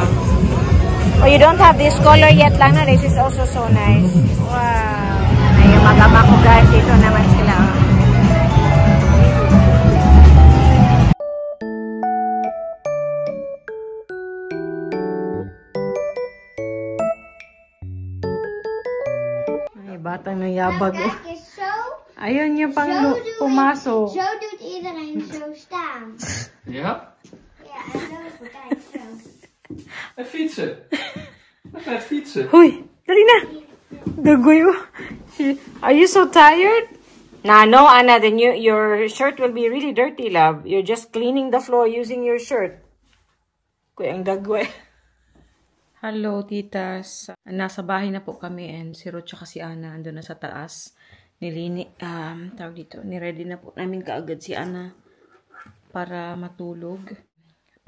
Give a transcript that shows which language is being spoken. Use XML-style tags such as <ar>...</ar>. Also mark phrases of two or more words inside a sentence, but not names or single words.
<en>Oh, you don't have this color yet</en> <tl>lang na.</tl> <en>This is also so nice. Wow.</en> <tl>Ay, yung mag-ama ko guys, dito naman sila, oh. Ay, batang nayabag, oh.</tl> <nl>Kijk eens, zo.</nl> <tl>Ayun yung pang pumasok.</tl> <nl>Zo doet iedereen zo staan. Ja? Ja, en lopen, kijk zo. En fietsen. We gaan fietsen.</nl> <tl>Huy, dali na. Gagoy,</tl> <en>oh. Are you so tired? Nah, no, Anna, then your shirt will be really dirty, love. You're just cleaning the floor using your shirt.</en> <tl>Kuya, ang dagway.</tl> <en>Hello, titas.</en> <tl>Nasa bahay na po kami and si Ruth tsaka si Anna andun na sa taas. Tawag dito, niready na po namin kaagad si Anna para matulog.</tl>